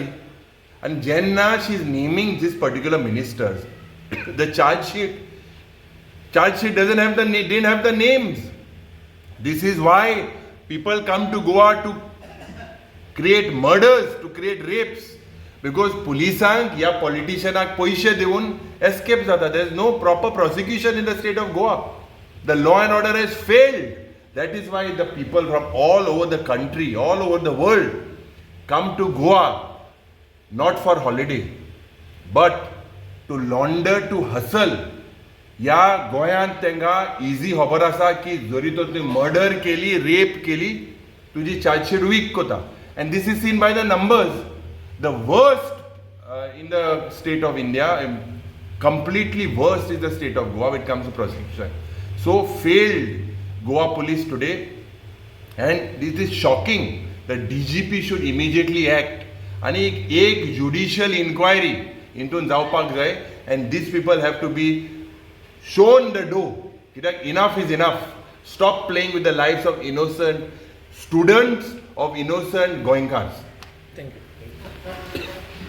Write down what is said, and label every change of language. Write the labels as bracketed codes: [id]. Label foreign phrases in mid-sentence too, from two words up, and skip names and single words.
[en] And jenna she is naming this particular ministers, the charge sheet doesn't have didn't have the names. This is why people come to Goa to create murders, to create rapes. Because [kok] पुलिसांक या पॉलिटिशियनाक पैसे दिवन एस्केप जाता. [en] There is no proper prosecution in the state of Goa. The law and order has failed. That is why the people from all over the country, all over the world come to Goa not for holiday but to launder, to hustle. [kok] ह्या गोंयांत तांकां इजी खबर आसा की जरी तर तुवें मर्डर केली, रेप केली, तुजी चार्जशीट वीक कोता. [en] And this is seen by the numbers. The worst in the state of India, completely worst is the state of Goa when it comes to prosecution. So failed Goa police today, and this is shocking. The DGP should immediately act. And [kok] एक judicial inquiry हितून जावपाक जाय [en] and these people have to be shown the door कित्याक enough is enough. Stop playing with the lives of innocent students of innocent Goenkars. Thank you.